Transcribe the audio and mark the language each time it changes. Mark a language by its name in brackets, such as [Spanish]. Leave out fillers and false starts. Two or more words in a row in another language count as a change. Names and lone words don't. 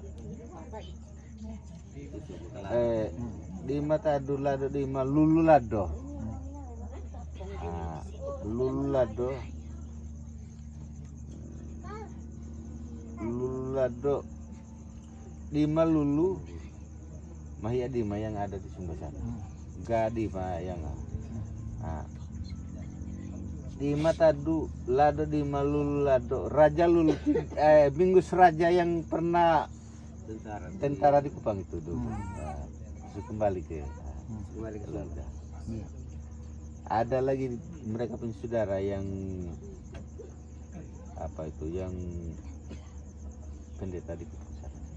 [Indonesian] di Matadu lado di Lulu lado Lulu lado Dima Lulu Mahia Dima yang ada di Sumba sana. Gadima yang Dima Tadu lado Dima Lulu lado Raja Lulu Bingus Raja yang pernah tentara di Kupang itu dulu. Kembali ke keluarga. Ada lagi mereka punya saudara yang apa itu yang pendeta di Kupang sana.